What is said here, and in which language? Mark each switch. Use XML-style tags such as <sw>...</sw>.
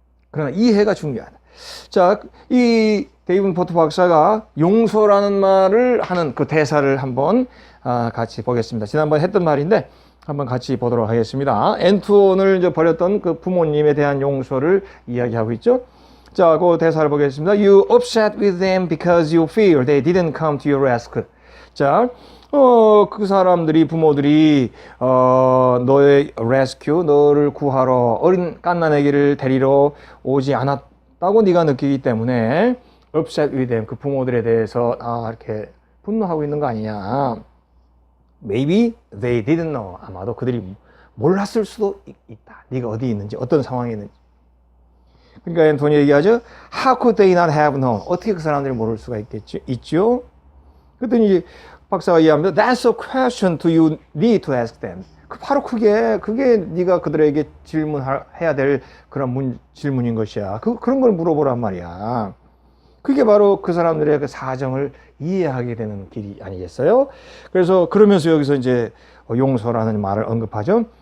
<ko>그러나 이해가 중요하다. 자, 이 데이븐 포터 박사가 용서라는 말을 하는 그 대사를 한번 같이 보겠습니다. 지난번에 했던 말인데 한번 같이 보도록 하겠습니다. 앤토원을 이제 버렸던 그 부모님에 대한 용서를 이야기하고 있죠. 자, 그 대사를 보겠습니다.</ko> <en>You upset with them because you fear they didn't come to your rescue.</en> <ko>자, 그 사람들이, 부모들이 너의 rescue, 너를 구하러, 어린 갓난아기를 데리러 오지 않았다고 네가 느끼기 때문에</ko> <en>upset with them,</en> <ko>그 부모들에 대해서 이렇게 분노하고 있는 거 아니냐.</ko> <en>Maybe they didn't know.</en> <ko>아마도 그들이 몰랐을 수도 있다. 네가 어디 있는지, 어떤 상황에 있는지. 그러니까 앤토니 얘기하죠.</ko> <en>How could they not have known?</en> <ko>어떻게 그 사람들이 모를 수가 있죠? 그랬더니 박사가 이해합니다.</ko> <en>That's a question you need to ask them.</en> <ko>바로 그게 네가 그들에게 질문해야 될 그런 질문인 것이야. 그런 걸 물어보란 말이야. 그게 바로 그 사람들의 그 사정을 이해하게 되는 길이 아니겠어요? 그래서 그러면서 여기서 이제 용서라는 말을 언급하죠.</ko>